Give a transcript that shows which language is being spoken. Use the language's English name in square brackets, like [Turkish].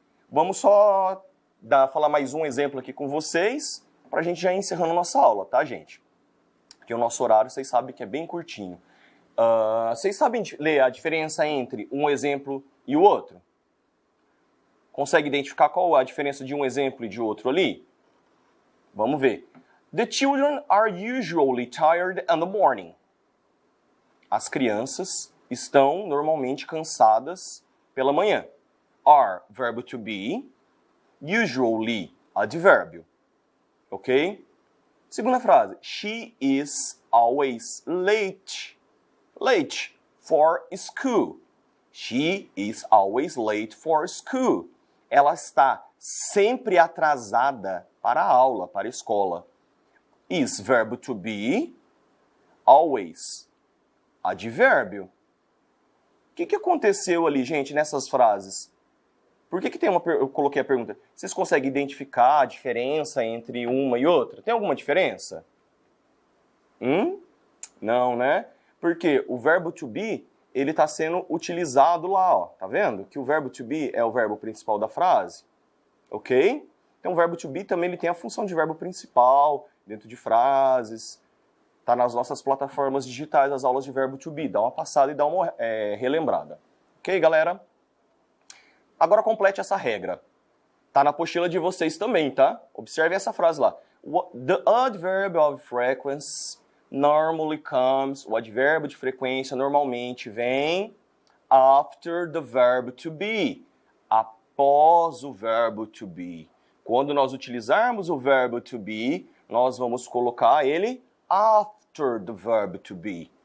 [Portuguese] Vamos só falar mais um exemplo aqui com vocês, pra gente já ir encerrando nossa aula, tá, gente? Porque o nosso horário, vocês sabem que é bem curtinho. Vocês sabem ler a diferença entre um exemplo e o outro? Consegue identificar qual a diferença de um exemplo e de outro ali? Vamos ver. [English] The children are usually tired in the morning. [Portuguese] As crianças estão normalmente cansadas pela manhã. Are, verbo to be. Usually, advérbio. Ok? Segunda frase. [English] She is always late. Late for school. She is always late for school. [Portuguese] Ela está sempre atrasada para a aula, para a escola. Is, verbo to be. Always, advérbio. O que aconteceu ali, gente, nessas frases? Por que tem eu coloquei a pergunta? Vocês conseguem identificar a diferença entre uma e outra? Tem alguma diferença? Não, né? Porque o verbo to be, ele está sendo utilizado lá, ó. Tá vendo? Que o verbo to be é o verbo principal da frase. Ok? Então o verbo to be também ele tem a função de verbo principal dentro de frases. Tá nas nossas plataformas digitais, as aulas de verbo to be. Dá uma passada e dá uma relembrada. Ok, galera? Agora complete essa regra. Tá na apostila de vocês também, tá? Observem essa frase lá. [English] The adverb of frequency normally comes... [Portuguese] O advérbio de frequência normalmente vem [English] after the verb to be. [Portuguese] Após o verbo to be. Quando nós utilizarmos o verbo to be, nós vamos colocar ele [English] after the verb to be.